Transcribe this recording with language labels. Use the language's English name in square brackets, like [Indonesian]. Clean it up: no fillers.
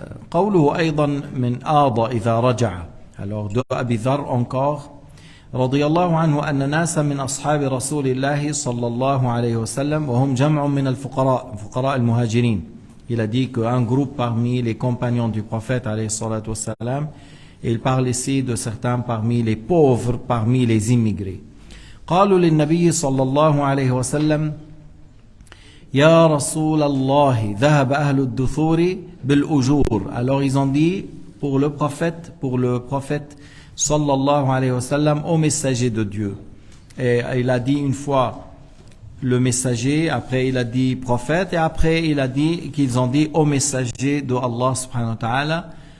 [Arabic] قوله أيضا من آض إذا رجع. [French] Alors de Abi Dharr encore [Arabic] رضي الله عنه أن ناسا من أصحاب رسول الله صلى الله عليه وسلم وهم جمع من الفقراء فقراء المهاجرين. [French] Il a dit qu'un groupe parmi les compagnons du prophète [Arabic] عليه الصلاة والسلام, [French] il parle ici de certains parmi les pauvres, parmi les immigrés. [Arabic] قالوا للنبي صلى الله عليه وسلم يا رسول الله ذهب أهل الدثور بالأجور. [French] Alors ils ont dit pour le prophète [Arabic] sallallahu alayhi wa sallam, [French] au messager de Dieu. Et il a dit une fois le messager, après il a dit prophète, et après il a dit qu'ils ont dit au messager de Allah subhanahu wa ta'ala.